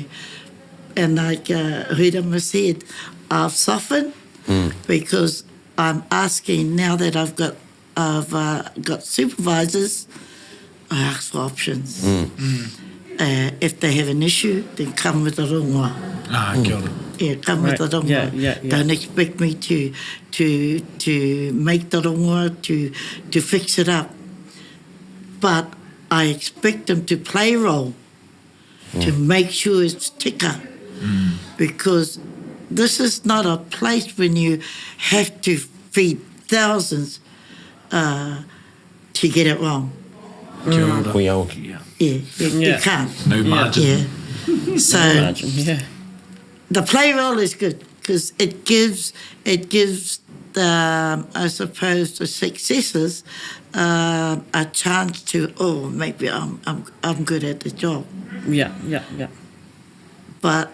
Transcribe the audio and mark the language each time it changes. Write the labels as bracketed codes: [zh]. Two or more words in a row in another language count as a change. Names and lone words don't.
[en] And like Huirama said, I've softened because I'm asking now that I've got supervisors, I ask for options. If they have an issue, then come with the rongoa. [mi] Kia ora. [en] Yeah, come with the rongoa. Don't expect me to make the rongoa, to fix it up. But I expect them to play a role, to make sure it's tika. Because this is not a place when you have to feed thousands to get it wrong. [mi] Kia ora. [en] You can't. No margin. So the play role is good because it gives the, I suppose, the successors a chance to, maybe I'm good at the job.